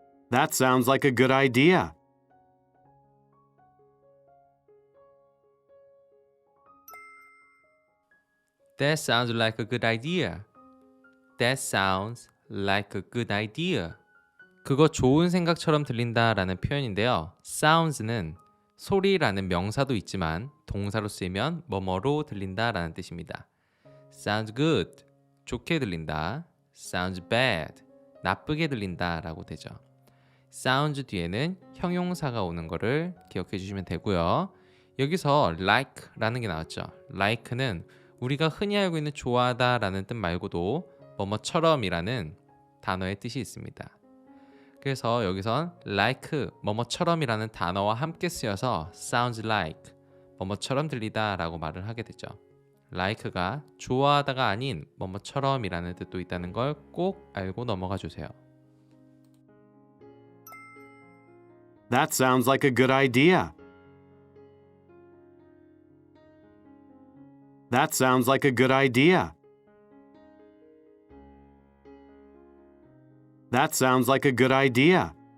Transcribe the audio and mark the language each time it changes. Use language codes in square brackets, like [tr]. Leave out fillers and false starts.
[en] That sounds like a good idea. That sounds like a good idea. That sounds like a good idea. [ko] 그거 좋은 생각처럼 들린다라는 표현인데요. sounds는 소리라는 명사도 있지만 동사로 쓰이면 뭐뭐로 들린다라는 뜻입니다. [en] sounds good, [ko] 좋게 들린다. [en] sounds bad, [ko] 나쁘게 들린다라고 되죠. sounds 뒤에는 형용사가 오는 거를 기억해 주시면 되고요. 여기서 like라는 게 나왔죠. like는 우리가 흔히 알고 있는 좋아하다라는 뜻 말고도 뭐뭐처럼이라는 단어의 뜻이 있습니다. 그래서 여기선 like, 뭐뭐처럼이라는 단어와 함께 쓰여서 sounds like, 뭐뭐처럼 들리다 라고 말을 하게 되죠. like가 좋아하다가 아닌 뭐뭐처럼이라는 뜻도 있다는 걸 꼭 알고 넘어가 주세요. [en] That sounds like a good idea. That sounds like a good idea. That sounds like a good idea.